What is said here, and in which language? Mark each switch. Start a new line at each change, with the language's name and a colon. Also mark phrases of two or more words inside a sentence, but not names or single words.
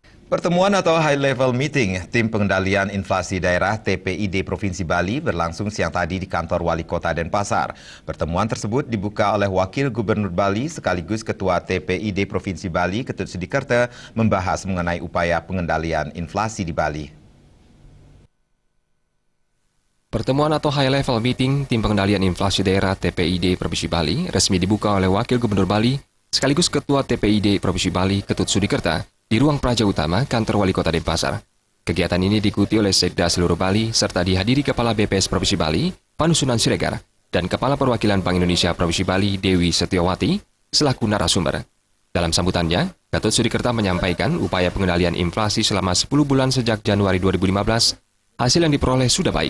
Indonesian: Pertemuan atau
English: High Level Meeting
Indonesian: Tim Pengendalian Inflasi Daerah TPID Provinsi Bali berlangsung siang tadi di kantor Wali Kota Denpasar. Pertemuan tersebut dibuka oleh Wakil Gubernur Bali sekaligus Ketua TPID Provinsi Bali Ketut Sudikerta membahas mengenai upaya pengendalian inflasi di Bali. Pertemuan atau
English: High Level Meeting
Indonesian: Tim Pengendalian Inflasi Daerah TPID Provinsi Bali resmi dibuka oleh Wakil Gubernur Bali sekaligus Ketua TPID Provinsi Bali Ketut Sudikerta di ruang Praja Utama Kantor Wali Kota Denpasar. Kegiatan ini diikuti oleh Sekda seluruh Bali serta dihadiri Kepala BPS Provinsi Bali, Panusunan Siregar, dan Kepala Perwakilan Bank Indonesia Provinsi Bali, Dewi Setiawati, selaku narasumber. Dalam sambutannya, Ketut Sudikerta menyampaikan upaya pengendalian inflasi selama 10 bulan sejak Januari 2015, hasil yang diperoleh sudah baik.